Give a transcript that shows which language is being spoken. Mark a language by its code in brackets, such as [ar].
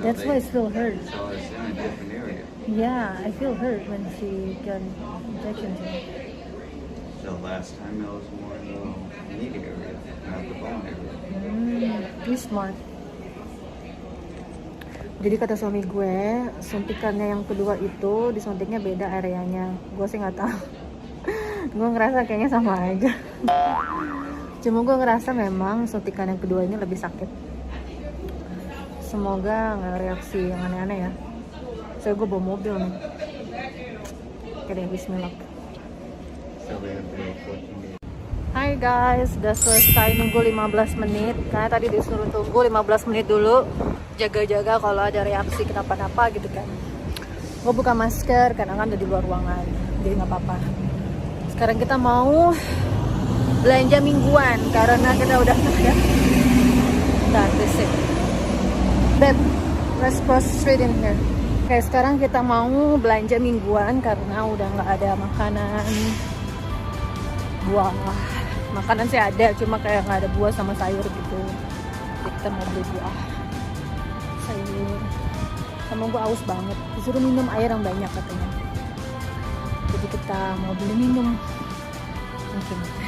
[en] That's why it still hurts. So it's in a different area. Yeah, I feel hurt when she got injection to me. So last time it was more in the meat area, not the bone area. You smart. [id] Jadi kata suami gue, suntikannya yang kedua itu disuntiknya beda areanya. Gue sih nggak tahu. Gue ngerasa kayaknya sama aja. Cuma gue ngerasa memang suntikan yang kedua ini lebih sakit. Semoga nggak reaksi yang aneh-aneh ya. Soalnya gue bawa mobil nih. Oke deh, bismillah. [en] So we have to wait 14 days. [id] Hai Hai guys, udah selesai nunggu 15 menit. Karena tadi disuruh tunggu 15 menit dulu, jaga-jaga kalau ada reaksi kenapa-napa gitu kan. Gue buka masker karena kan udah di luar ruangan, jadi nggak apa-apa. Sekarang kita mau belanja mingguan karena kita udah ya. [en] Nah, this it. Babe, let's cross street in here. [id] Oke, sekarang kita mau belanja mingguan karena udah nggak ada makanan buah. Makanan sih ada, cuma kayak nggak ada buah sama sayur gitu. Jadi kita mau beli buah, sayur. Sama gue aus banget, disuruh minum air yang banyak katanya. Jadi kita mau beli minum mungkin.